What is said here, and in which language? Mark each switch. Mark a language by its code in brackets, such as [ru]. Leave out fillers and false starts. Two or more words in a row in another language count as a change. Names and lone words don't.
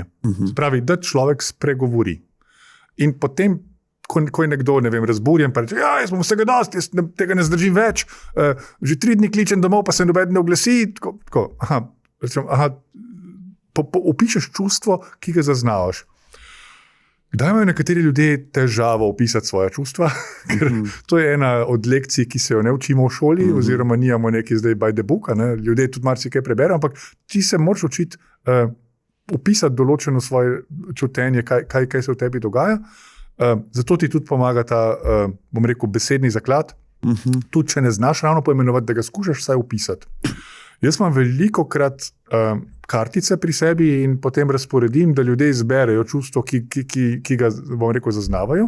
[sl] Pravi, da človek spregovori. In potem, ko je nekdo, ne vem, razburjen, pa reče, ja, jaz bom vsega dosti, jaz tega ne zdržim več, že 3 dni kličem domov, pa se noben ne oglasi. Opišeš čustvo, ki ga zaznavaš. Kdaj imajo nekateri ljudje težavo opisati svoje čustva? Ker to je ena od lekcij, ki se jo ne učimo v šoli, oziroma nijamo neki zdaj [en] by the book, [sl] ljudje tudi marsikaj preberejo, ampak ti se moraš učiti opisati določeno svoje čutenje, kaj se v tebi dogaja. Zato ti tudi pomaga ta, bom rekel, besedni zaklad. Tudi, če ne znaš ravno poimenovati, da ga skušaš vsaj opisati. Jaz imam velikokrat kartice pri sebi in potem razporedim, da ljudje izberejo čustvo, ki ga, bom rekel, zaznavajo.